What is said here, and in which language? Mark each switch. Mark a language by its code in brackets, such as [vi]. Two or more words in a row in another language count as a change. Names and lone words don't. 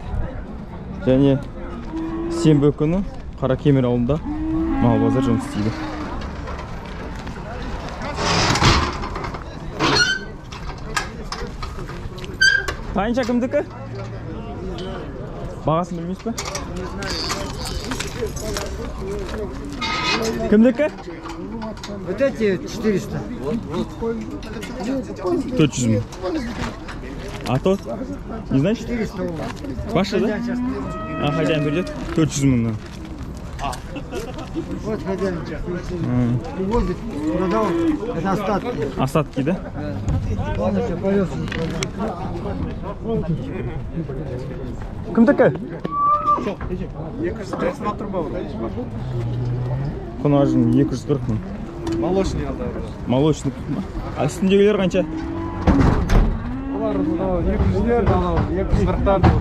[kk] Және сенбі күні Қаракемер ауылында мал базар жұмыс істейді. Қанша кімдікі? Бағасын білмейсіз бе? Кімдікі? [ru] Вот эти 400. [kk] 400 мың. [ru] А то? Не знаешь? 400 у вас. Ваша, да? А, хозяин придет? 400 мыңнан. Вот хозяин сейчас привозит, продал. Это остатки. Остатки, да? Он еще повез. [kk] Кімдікі? Құнажын 240 мың. Молочный алды. Молочный ма? А үстіндегілер қанша? Олар 240-тан.